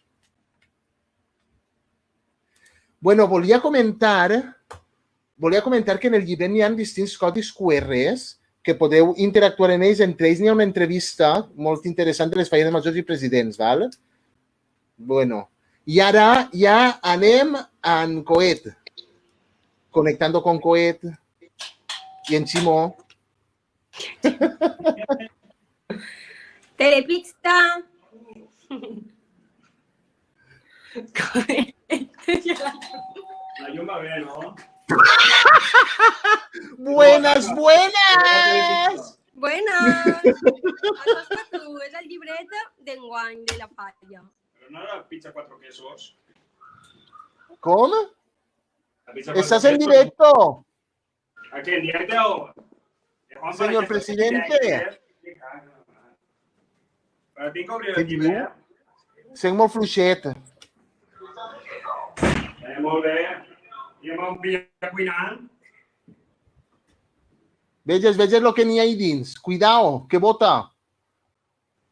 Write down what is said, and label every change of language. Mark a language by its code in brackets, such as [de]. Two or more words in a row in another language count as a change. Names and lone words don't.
[ca] Bueno, volia comentar que en el llibret hi ha distints codis QRs que podeu interactuar en ells. Entre ells n'hi ha una entrevista molt interessant de les falles majors i presidents, val? Bueno, i ara ja anem en coet. [es] Conectando con coet i en Ximó. Telepizza. [ca] La llum va bé, no? [es] Buenas, buenas! Buenas. [ca] Acosta tu, és el llibret d'enguany de la falla. Però no era pizza [es] cuatro quesos. [ca] Com? [es] La pizza cuatro ¿Estás en quesos. directo? ¿A qué? ¿En directo o...? Señor presidente. [ca] Però tinc que obrir Què el llibre. Sent molt fluixet. Molt bé. I amb un pillo cuinant. Veges lo que n'hi ha ahí dins. Cuidao, que bota.